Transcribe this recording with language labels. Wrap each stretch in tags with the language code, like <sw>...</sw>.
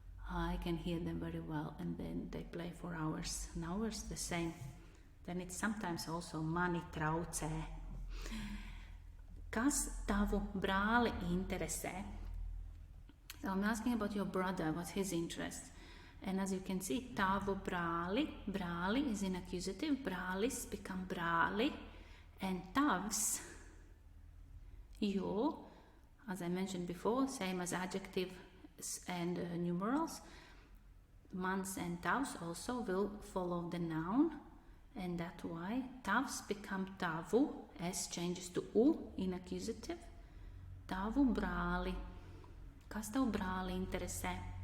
<en>I can hear them very well, and then they play for hours and hours the same. Then it's sometimes also</en> <lv>mani traucē. Kas tavu brāli interesē?</lv> <en>So I'm asking about your brother, what's his interest? And as you can see,</en> <lv>tavu brāli,</lv> <en>brāli is in accusative, brālis become brāli, and tavs, your, as I mentioned before, same as adjective and numerals, mans and tavs also will follow the noun, and that's why tavs become tavu, s changes to u in accusative, tavu brāli.</en> <lv>Kas tavu brāli interesē?</lv>